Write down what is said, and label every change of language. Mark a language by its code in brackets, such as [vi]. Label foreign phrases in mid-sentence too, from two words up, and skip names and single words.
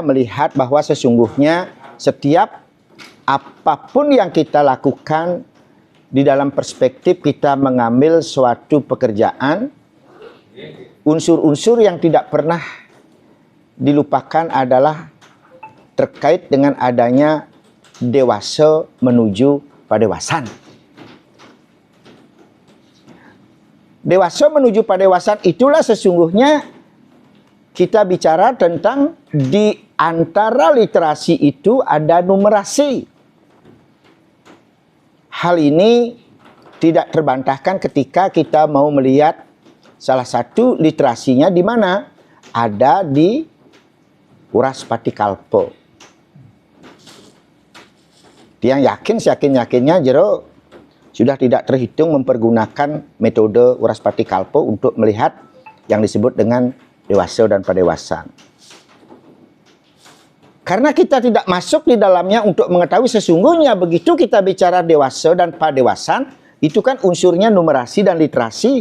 [id] melihat bahwa sesungguhnya setiap apapun yang kita lakukan di dalam perspektif kita mengambil suatu pekerjaan, unsur-unsur yang tidak pernah dilupakan adalah terkait dengan adanya dewasa menuju padewasan. Dewasa menuju padewasan itulah sesungguhnya kita bicara tentang di antara literasi itu ada numerasi. Hal ini tidak terbantahkan ketika kita mau melihat salah satu literasinya di mana ada di Uraspatikalpa. Tiang yakinnya jero sudah tidak terhitung mempergunakan metode Uraspatikalpa untuk melihat yang disebut dengan dewasa dan padewasan. Karena kita tidak masuk di dalamnya untuk mengetahui sesungguhnya begitu kita bicara dewasa dan padewasan, itu kan unsurnya numerasi dan literasi.